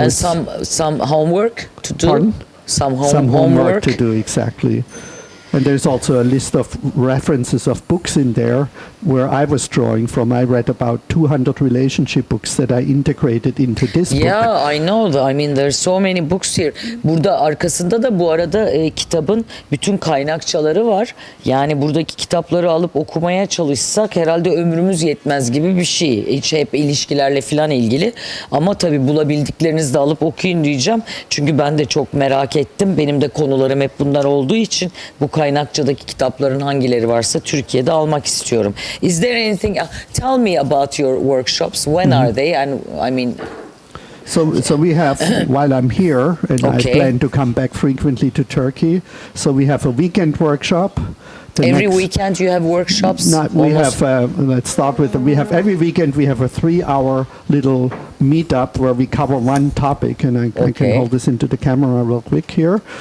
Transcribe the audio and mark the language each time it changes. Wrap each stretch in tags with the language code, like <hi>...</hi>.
<en>And some homework to do. Pardon? Some homework homework to do, exactly. And there's also a list of references of books in there where I was drawing from. I read about 200 relationship books that I integrated into this book. Yeah, I know. I mean, there's so many books here.</en> <tr>Burada arkasında da bu arada kitabın bütün kaynakçaları var. Yani buradaki kitapları alıp okumaya çalışsak herhalde ömrümüz yetmez gibi bir şey. Hiç hep ilişkilerle falan ilgili. Ama tabii bulabildiklerinizi de alıp okuyun diyeceğim. Çünkü ben de çok merak ettim. Benim de konularım hep bunlar olduğu için bu kaynakçadaki kitapların hangileri varsa Türkiye'de almak istiyorum.</tr> <en>Is there anything? Tell me about your workshops. When are they? And I mean. So we have, while I'm here, and Okay. I plan to come back frequently to Turkey, so we have a weekend workshop. Every weekend you have workshops? We have, let's start with, we have every weekend we have a 3-hour little meetup where we cover one topic, and I can hold this into the camera real quick here.</en>